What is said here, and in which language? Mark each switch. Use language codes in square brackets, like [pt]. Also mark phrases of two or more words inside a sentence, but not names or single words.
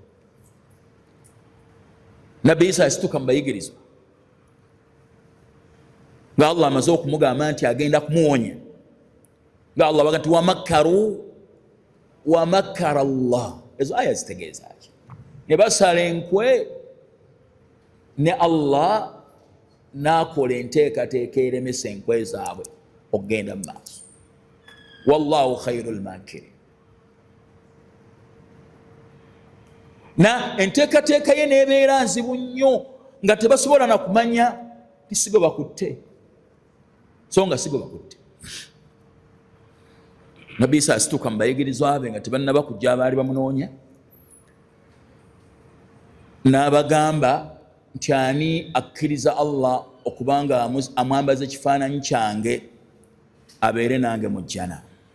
[lg] Nabbi Isa yasituka mu bayigirizwa nga Allah amaze okumugamba nti agenda kumuwonya, nga Allah baga nti [ar] ومكر الله. [lg] Ezo aya zitegeeza ki? Ne basala enkwe ne Allah n'akola enteekateeka eremesa enkwe zaabwe okugenda mu maaso. [ar] والله خير الماكرين. [lg] Na enteekateeka ye n'ebeera nzibu nnyo nga tebasobola na kumanya ti sigo bakutte, so nga sigo bakutte. Nabbi Isa asituka mu bayigirizwa be nga tebannaba kujja abaali bamunoonya, n'abagamba nti ani akkiriza Allah okubanga amwambaza ekifaananyi kyange abeere nange mu jjana.